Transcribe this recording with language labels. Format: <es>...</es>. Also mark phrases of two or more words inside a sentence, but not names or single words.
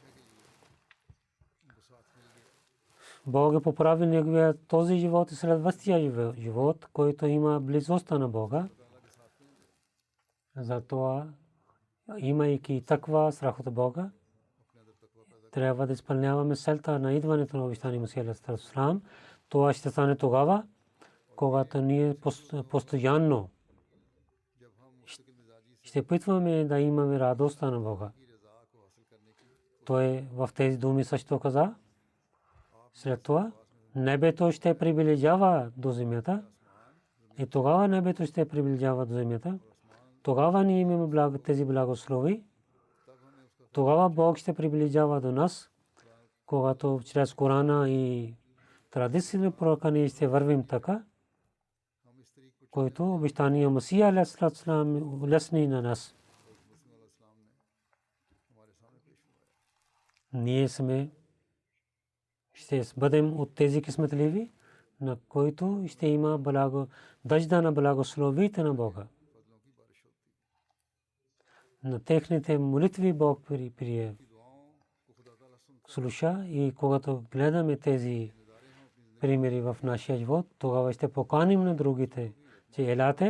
<bg>Бог е поправил неговия този живот и следващия живот, който има близостта на Бога. Затова, имайки таква страх от Бога, трябва да изпълняваме целта на идването на обещания Масия</bg> <ar>عليه السلام.</ar> <bg>Това ще стане тогава, когато ние постоянно ще опитваме да имаме радостта на Бога. Той в тези думи също каза: след това небето ще приближава до земята и тогава небето ще приближава до земята. Тогава ние имаме тези благослови. Тогава Бог ще приближава до нас, когато чрез Корана и традициите на пророка ние ще вървим така, който обещания Масия</bg> <ar>عليه السلام</ar> <bg>лесни на нас. Ние ще бъдем от тези късметливи, на които ще има дъжда на благословите на Бога. На техните молитви Бог слуша и когато гледаме тези примери в нашия живот, тогава ще поканим на другите, че елате.</bg>